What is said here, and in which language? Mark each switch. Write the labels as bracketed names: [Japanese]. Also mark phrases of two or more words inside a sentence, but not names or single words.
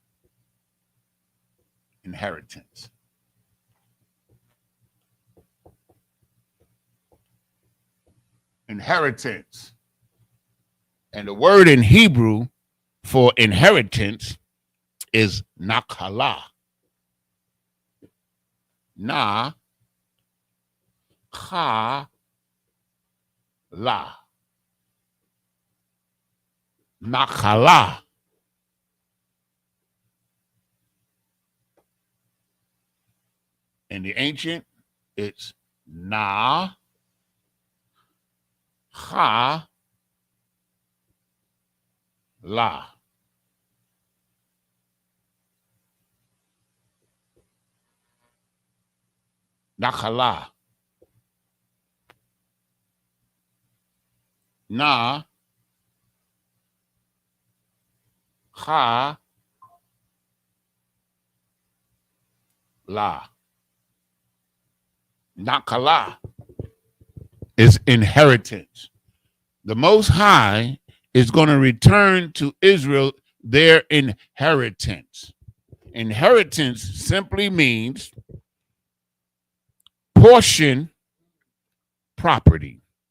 [English] Inheritance. Inheritance. And the word in Hebrew for inheritance is nakala. Na ha la. Nakala. In the ancient, it's na ha la. Nakala. Na ha la. Nakala is inheritance. The Most High is going to return to Israel their inheritance. Inheritance simply means portion property.